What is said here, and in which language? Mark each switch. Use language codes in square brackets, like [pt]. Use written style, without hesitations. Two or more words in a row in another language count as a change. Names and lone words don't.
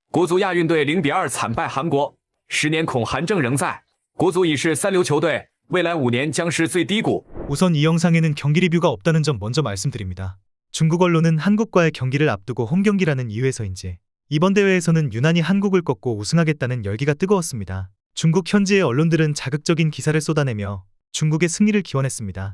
[zh] 国足亚运队0-2惨败韩国，10年恐韩正仍在，国足已是三流球队，未来5年将是最低谷。 [ko] 우선 이 영상에는 경기 리뷰가 없다는 점 먼저 말씀드립니다. 중국 언론은 한국과의 경기를 앞두고 홈경기라는 이유에서인지 이번 대회에서는 유난히 한국을 꺾고 우승하겠다는 열기가 뜨거웠습니다. 중국 현지의 언론들은 자극적인 기사를 쏟아내며 중국의 승리를 기원했습니다.